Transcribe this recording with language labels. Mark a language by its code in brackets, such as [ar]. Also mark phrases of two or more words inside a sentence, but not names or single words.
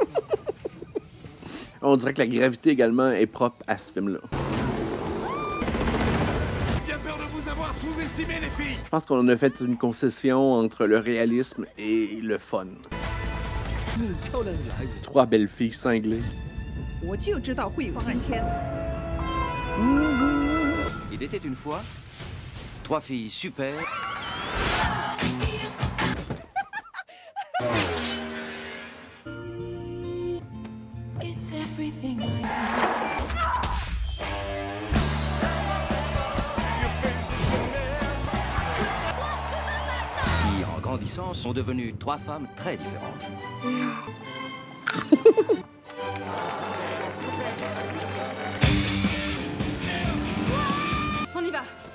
[fr] On dirait que la gravité également est propre à ce film-là. Bien peur de vous avoir sous-estimé, les filles. Je pense qu'on a fait une concession entre le réalisme et le fun. 3 belles filles cinglées. [zh] 我就知道会有今天。 [fr] Il était une fois 3 filles super. [en] It's everything I [fr] Qui, en grandissant, sont devenues 3 femmes très différentes. On y va.